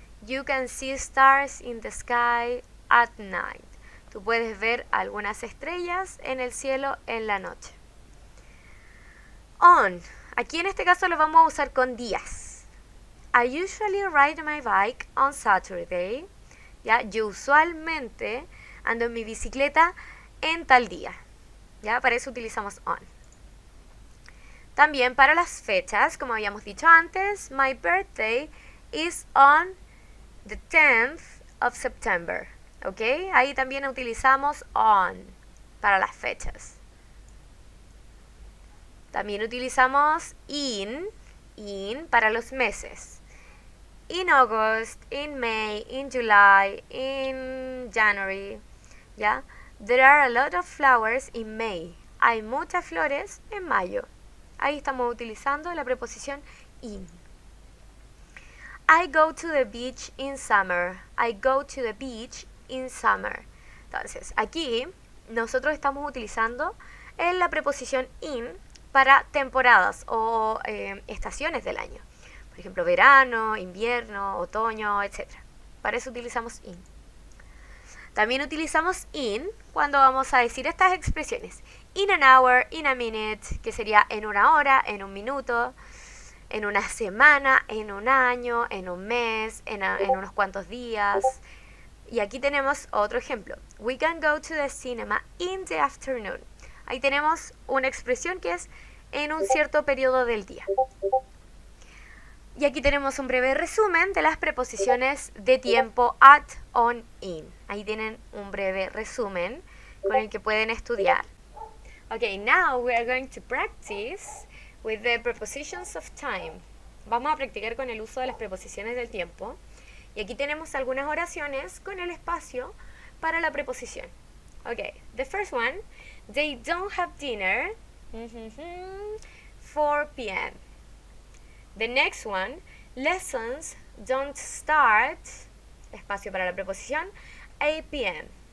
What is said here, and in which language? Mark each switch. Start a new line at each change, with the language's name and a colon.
English: You can see stars in the sky at night.
Spanish: Tú puedes ver algunas estrellas en el cielo en la noche. On. Aquí en este caso lo vamos a usar con días.
English: I usually ride my bike on Saturday.
Spanish: ¿Ya? Yo usualmente ando en mi bicicleta en tal día. ¿Ya? Para eso utilizamos on. También para las fechas, como habíamos dicho antes,
English: my birthday is on the 10th of September.
Spanish: ¿Ok? Ahí también utilizamos on para las fechas. También utilizamos in para los meses.
English: In August, in May, in July, in January. ¿Ya? There are a lot of flowers in May.
Spanish: Hay muchas flores en mayo. Ahí estamos utilizando la preposición in.
English: I go to the beach in summer. I go to the beach in summer.
Spanish: Entonces, aquí nosotros estamos utilizando la preposición in para temporadas o estaciones del año. Por ejemplo, verano, invierno, otoño, etc. Para eso utilizamos in. También utilizamos in cuando vamos a decir estas expresiones.
English: In an hour, in a minute,
Spanish: que sería en una hora, en un minuto, en una semana, en un año, en un mes, en unos cuantos días. Y aquí tenemos otro ejemplo.
English: We can go to the cinema in the afternoon.
Spanish: Ahí tenemos una expresión que es en un cierto periodo del día. Y aquí tenemos un breve resumen de las preposiciones de tiempo at, on, in. Ahí tienen un breve resumen con el que pueden estudiar.
English: Okay, now we are going to practice with the prepositions of time.
Spanish: Vamos a practicar con el uso de las preposiciones del tiempo. Y aquí tenemos algunas oraciones con el espacio para la preposición.
English: Okay, the first one, they don't have dinner, 4 p.m. The next one, lessons don't start,
Spanish: espacio para la preposición,
English: 8 p.m.